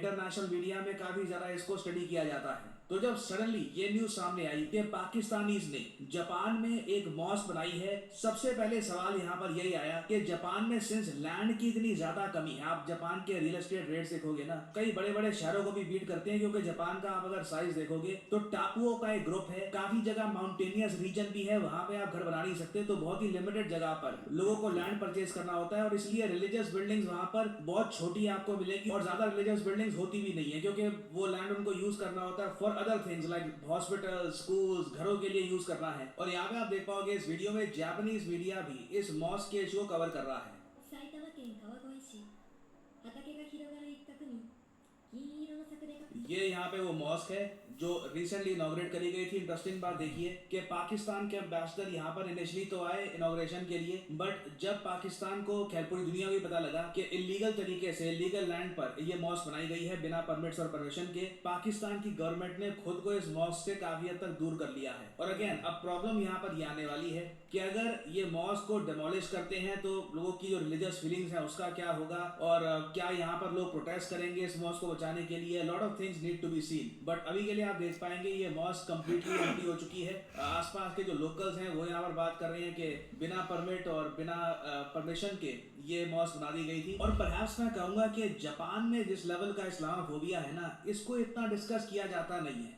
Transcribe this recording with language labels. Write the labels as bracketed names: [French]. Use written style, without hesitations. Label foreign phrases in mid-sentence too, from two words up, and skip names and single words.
[English] international media [Hindi] में काफी ज्यादा इसको स्टडी किया जाता है। तो जब सडनली ये न्यूज सामने आई कि पाकिस्तानीज ने जापान में एक मॉस्क बनाई है, सबसे पहले सवाल यहाँ पर यही आया कि जापान में [English] since land [Hindi] की इतनी ज्यादा कमी है, आप जापान के [English] real estate rate [Hindi] देखोगे ना, कई बड़े बड़े शहरों को भी बीट करते हैं, क्योंकि जापान का आप अगर साइज देखोगे तो टापुओं का एक ग्रुप है, काफी जगह [English] mountainous region [Hindi] भी है, वहां पे आप घर बना नहीं सकते, तो बहुत ही लिमिटेड जगह पर लोगों को [English] land purchase [Hindi] करना होता है। और इसलिए [English] religious buildings [Hindi] वहां पर बहुत छोटी आपको मिलेगी और ज्यादा [English] religious buildings [Hindi] होती भी नहीं है, क्योंकि वो लैंड उनको यूज करना होता है [English] for other things like hospital, schools, [Hindi] घरों के लिए यूज करना है। और यहाँ पे आप देख पाओगे इस वीडियो में [English] Japanese media [Hindi] भी इस मॉस्क के इशू को कवर कर रहा है। [Japanese] 埼玉県川越市畑が広がる一角に銀色の柵で囲ま [Hindi] ये यहाँ पे वो मॉस्क है जो [English] recently inaugurate [Hindi] करी गई थी। इंटरेस्टिंग बात देखिए कि पाकिस्तान के एम्बेसडर यहाँ पर इनिशियली तो आए इनॉग्रेशन के लिए, बट जब पाकिस्तान को खैर पूरी दुनिया को भी पता लगा कि इलीगल तरीके से [English] illegal land [Hindi] पर ये मॉस्क बनाई गई है बिना परमिट्स और परमिशन के, पाकिस्तान की गवर्नमेंट ने खुद को इस मॉस्क से काफी हद तक दूर कर लिया है। और अगेन अब प्रॉब्लम यहाँ पर ये आने वाली है कि अगर ये मॉस्क को डेमोलिश करते हैं तो लोगों की जो [English] religious feelings [Hindi] है उसका क्या होगा, और क्या यहाँ पर लोग प्रोटेस्ट करेंगे इस मॉस्क को बचाने के लिए। [English] lot of things need to be seen, [Hindi] बट अभी के लिए आप देख पाएंगे ये मॉस्क [English] completely empty [Hindi] हो चुकी है। आसपास के जो लोकल्स हैं वो यहाँ पर बात कर रहे हैं कि बिना परमिट और बिना परमिशन के ये मॉस्क बना दी गई थी। और परहैप्स मैं कहूंगा कि जापान में जिस लेवल का इस्लामोफोबिया है ना, इसको इतना डिस्कस किया जाता नहीं है।